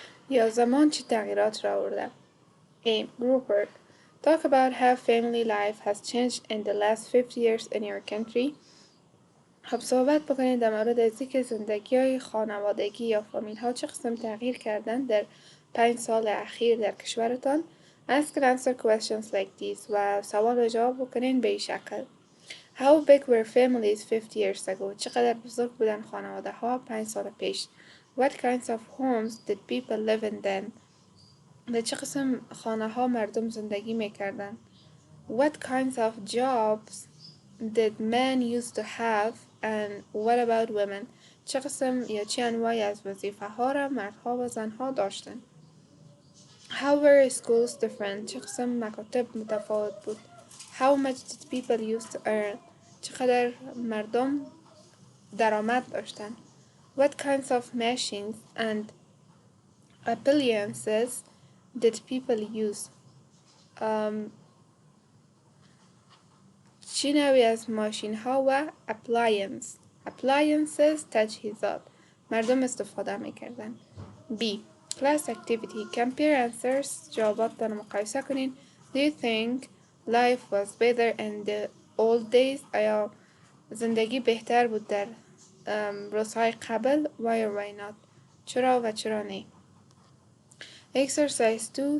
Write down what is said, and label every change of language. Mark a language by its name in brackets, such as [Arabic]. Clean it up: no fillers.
[Persian] یا زمان چه تغییرات را آورده. [English] A. Group work. Talk about how family life has changed in the last 50 years in your country. [Persian] خب صحبت بکنید در مورد از اینکه زندگی های خانوادگی یا فامیل ها چه قسم تغییر کردن در 5 سال اخیر در کشورتان. [English] Ask and answer questions like these [Persian] و سوال و جواب بکنین به این شکل. [English] How big were families 50 years ago? [Persian] چقدر بزرگ بودن خانواده ها 5 سال پیش. [English] What kinds of homes did people live in then? [Persian] در چه قسم خانه ها مردم زندگی میکردن. [English] What kinds of jobs did men used to have and what about women? [Persian] چه قسم یا چه انواعی از وظیفه ها را مردها و زنها داشتن. [English] How were schools different? [Persian] چه قسم مکاتب متفاوت بود. [English] How much did people used to earn? [Persian] چقدر مردم درآمد داشتن. [English] What kinds of machines and appliances did people use? [Persian] چه نوعی از ماشین ها و appliances تجهیزات مردم استفاده میکردن. [English] B. Class activity. Compare answers. [Persian] جوابات را مقایسه کنین. [English] Do you think life was better in the old days? [Persian] آیا زندگی بهتر بود در روزهای قبل؟ [English] Why or why not? [Persian] چرا و چرا نه؟ [English] Exercise 2.